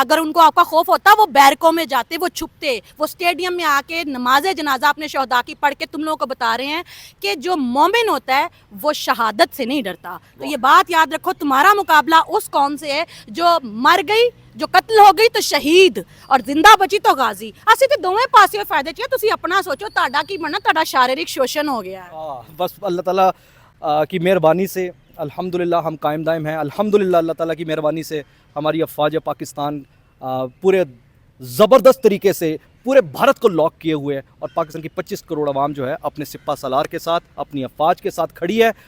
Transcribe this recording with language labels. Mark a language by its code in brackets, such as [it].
[hi] अगर उनको आपका खौफ होता वो बैरकों में जाते, वो छुपते, वो स्टेडियम में आके नमाज जनाजा अपने शहदा की पढ़ के तुम लोगों को बता रहे हैं कि जो मोमिन होता है वो शहादत से नहीं डरता। तो ये बात याद रखो, तुम्हारा मुकाबला उस कौम से है जो मर गई, जो कत्ल हो गई तो शहीद, और जिंदा बची तो गाजी। [pa] ਅਸੀਂ ਤੇ ਦੋਵੇਂ ਪਾਸਿਓਂ ਫਾਇਦੇ ਚ, ਤੁਸੀਂ ਆਪਣਾ ਸੋਚੋ ਤੁਹਾਡਾ ਕੀ ਬਣਨਾ। ਤੁਹਾਡਾ [hi] शारीरिक शोषण हो गया है। बस अल्लाह ताला की मेहरबानी से अल्हम्दुलिल्लाह हम कायम दायम हैं। अल्हम्दुलिल्लाह अल्लाह ताला की मेहरबानी से हमारी अफवाज पाकिस्तान पूरे ज़बरदस्त तरीके से पूरे भारत को लॉक किए हुए है, और पाकिस्तान की 25 करोड़ आवाम जो है अपने सिपा सलार के साथ, अपनी अफवाज के साथ खड़ी है।